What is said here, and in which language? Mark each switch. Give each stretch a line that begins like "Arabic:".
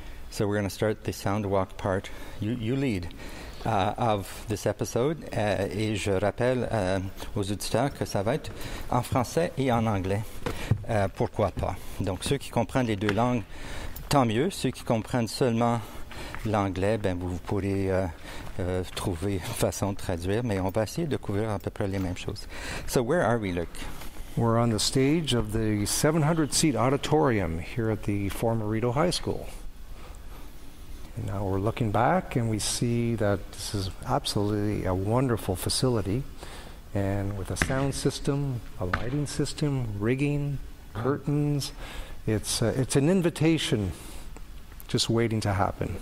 English: So we're going to start the sound walk part. You lead of this episode.
French: Et je rappelle aux auditeurs que ça va être en français et en anglais. Pourquoi pas? Donc ceux qui comprennent les deux langues, tant mieux. Ceux qui comprennent seulement l'anglais, ben vous pourrez trouver une façon de traduire. Mais on va essayer de couvrir à peu près les mêmes choses.
English: So where are we, Luc? We're on the stage of the 700-seat auditorium here at the former Rideau High School. And now we're looking back and we see that this is absolutely a wonderful facility, and with a sound system, a lighting system, rigging, curtains, it's an invitation just waiting to happen.